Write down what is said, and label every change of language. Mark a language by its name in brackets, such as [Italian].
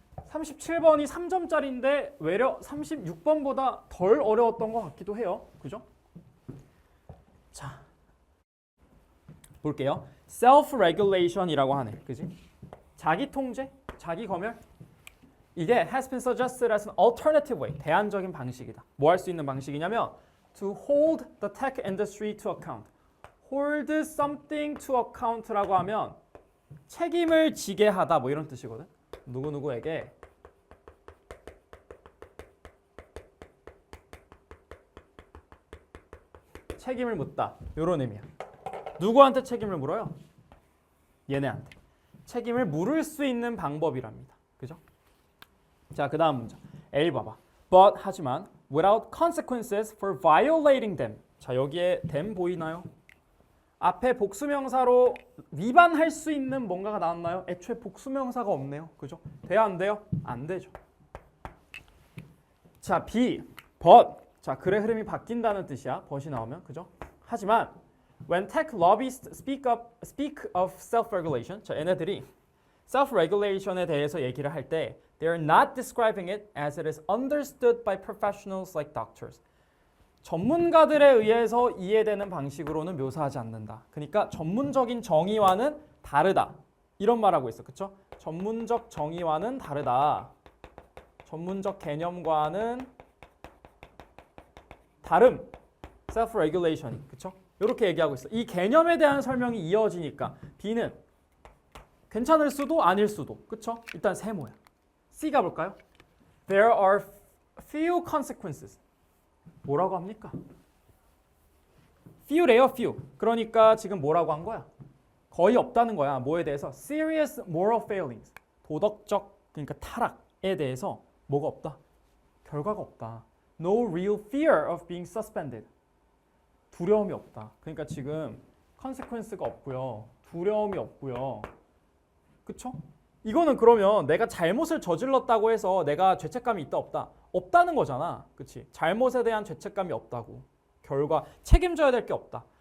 [Korean] 37번이 3점짜리인데 외려 36번보다 덜 어려웠던 것 같기도 해요. 그죠? 자, 볼게요. self-regulation이라고 하네. 그지? 자기 통제, 자기 검열. [English] 이게 has been suggested as an alternative way. [Korean] 대안적인 방식이다. 뭐 할 수 있는 방식이냐면 [English] to hold the tech industry to account. hold something to account [Korean] 라고 하면 책임을 지게 하다 뭐 이런 뜻이거든. 누구누구에게 책임을 묻다. 이런 의미야. 누구한테 책임을 물어요? 얘네한테. 책임을 물을 수 있는 방법이랍니다. 그죠? 자, 그 다음 문제. A 봐봐. [English] But [Korean] 하지만 [English] without consequences for violating them. [Korean] 자, 여기에 them 보이나요? 앞에 복수명사로 위반할 수 있는 뭔가가 나왔나요? 애초에 복수명사가 없네요. 그죠? 돼야 안 돼요? 안 되죠. 자, B. But. 자, 글의 흐름이 바뀐다는 뜻이야. but이 나오면. 그죠? 하지만 [English] when tech lobbyists speak of self-regulation. [Korean] 자, 얘네들이 self-regulation에 대해서 얘기를 할 때 [English] they are not describing it as it is understood by professionals like doctors. [Korean] 전문가들에 의해서 이해되는 방식으로는 묘사하지 않는다. 그러니까 전문적인 정의와는 다르다. 이런 말하고 있어. 그쵸? 전문적 정의와는 다르다. 전문적 개념과는 다름. self-regulation이. 그쵸? 이렇게 얘기하고 있어. 이 개념에 대한 설명이 이어지니까 B는 괜찮을 수도 아닐 수도. 그쵸? 일단 세모야. C 가볼까요? [English] There are few consequences. [Korean] 뭐라고 합니까? few래요, few. 그러니까 지금 뭐라고 한 거야? 거의 없다는 거야. 뭐에 대해서? [English] serious moral failings. [Korean] 도덕적, 그러니까 타락에 대해서 뭐가 없다? 결과가 없다. [English] No real fear of being suspended. [Korean] 두려움이 없다. 그러니까 지금 consequence가 없고요. 두려움이 없고요. 그쵸? 이거는 그러면 내가 잘못을 저질렀다고 해서 내가 죄책감이 있다 없다? 없다는 거잖아. 그치? 잘못에 대한 죄책감이 없다고. 결과 책임져야 될 게 없다.